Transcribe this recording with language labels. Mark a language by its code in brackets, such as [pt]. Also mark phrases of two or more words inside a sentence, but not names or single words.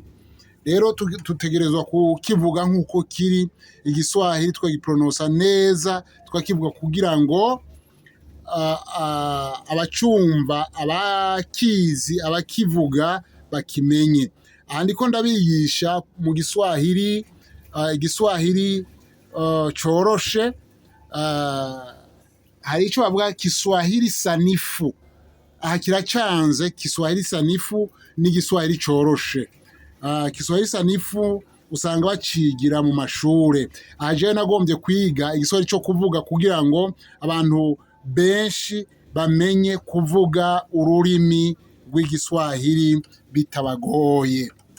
[rn] Rero tutegerezwa kukivuga nk'uko kiri, igiswahili twagipronosa neza, twakivuga kugira ngo abacumva, abakizi, abakivuga bakimenye. Aha ndiko ndabigisha mu Giswahili, igiswahili coroshe. Hari icyo bavuga [sw] Kiswahili sanifu, [rn] aha kiracanze. [sw] Kiswahili sanifu [rn] n'igiswahili coroshe. [sw] Kiswahili sanifu [rn] usanga bacigira mu mashure. Aha jewe nagombye kwiga igiswahili cyo kuvuga kugira ngo abantu benshi bamenye kuvuga ururimi rw'igiswahili bitabagoye.